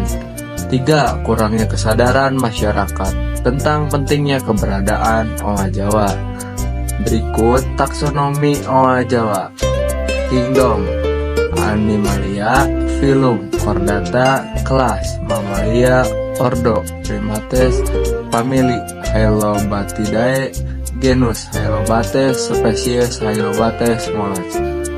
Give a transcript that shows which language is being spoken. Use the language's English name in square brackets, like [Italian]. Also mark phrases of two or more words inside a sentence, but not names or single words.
[Indonesian] 3. Kurangnya kesadaran masyarakat tentang pentingnya keberadaan oa Jawa. Berikut taksonomi oa Jawa. Kingdom, Animalia, Phylum, Chordata, Kelas, Mamalia, Ordo, Primates, Family, Hylobatidae, Genus, Hylobates, Spesies, Hylobates, Mollusks.